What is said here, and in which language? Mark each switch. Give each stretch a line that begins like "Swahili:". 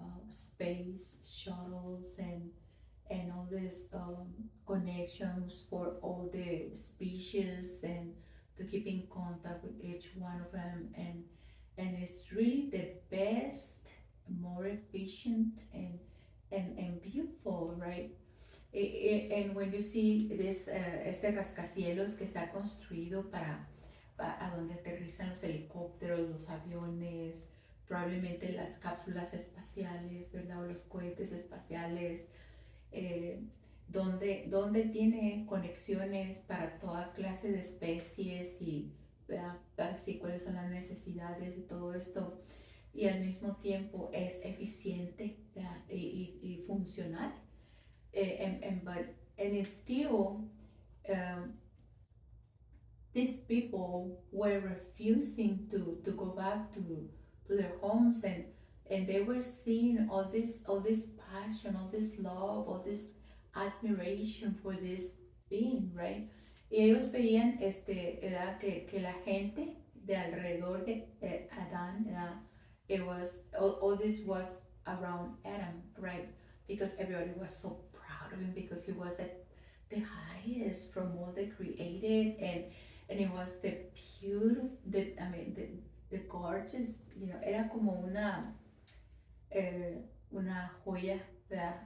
English: space shuttles and all these connections for all the species and to keep in contact with each one of them, and it's really the best, more efficient and beautiful, right? And when you see this
Spanish: este rascacielos que está construido para a donde aterrizan los helicópteros, los aviones, probablemente las cápsulas espaciales, ¿verdad? O los cohetes espaciales, eh, donde tiene conexiones para toda clase de especies y ¿verdad? Para así cuáles son las necesidades de todo esto, y al mismo tiempo es eficiente y funcional.
English: And it's still um, these people were refusing to go back to their homes, and they were seeing all this passion, all this love, all this admiration for this being, right?
Spanish: Y ellos veían ¿verdad? Que la gente de alrededor de Adán, ¿verdad?
English: It was all this was around Adam, right? Because everybody was so proud of him because he was the highest from all the created, and it was the beautiful, the gorgeous,
Spanish: era como una joya, ¿verdad?